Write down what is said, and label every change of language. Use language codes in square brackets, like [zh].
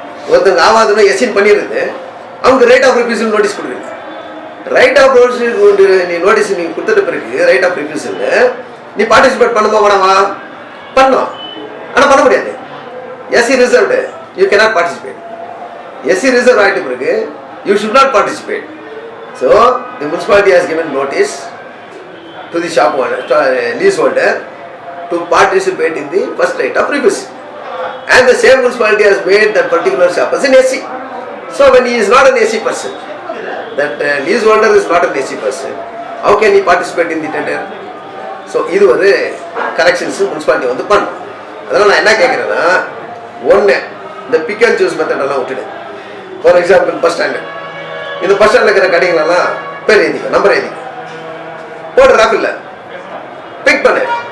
[ta] ஒருத்தங்க ஆகாதுன்னா எஸ்சின் பண்ணிடுறது, அவங்க ரைட் ஆஃப் ரிஃப்யூசல் நோட்டீஸ் கொடுக்குறது. ரைட் ஆஃப் நீ நோட்டீஸ் நீ கொடுத்துட்ட பிறகு ரைட் ஆஃப் ரிஃப்யூசல் நீ பார்ட்டிசிபேட் பண்ணுமா வேணாமா? பண்ணோம், ஆனால் பண்ண முடியாது. [en] SC reserved, you cannot participate. SC reserve [ta] ஆகிட்ட பிறகு [en] You should not participate. So the municipality has given notice to the shop owner, leaseholder, to participate in the first right of refusal. And the same municipality has made that particular shop as an SC. So when he is not an SC person, that leaseholder is not an SC person, how can he participate in the tender? [ta] So இது ஒரு corrections municipality வந்து பண்ணும். அதனால் நான் என்ன கேட்குறேன்னா, ஒன்று இந்த பிக் அண்ட் சூஸ் மெத்தடெல்லாம் விட்டுடு. ஃபார் எக்ஸாம்பிள் பஸ் ஸ்டாண்டு, இந்த பஸ் ஸ்டாண்டில் இருக்கிற கடைகளெல்லாம் பேர் எழுதிக்கும், நம்பர் எழுதிக்கும், போட்டு ராஃபில் பிக் பண்ணு.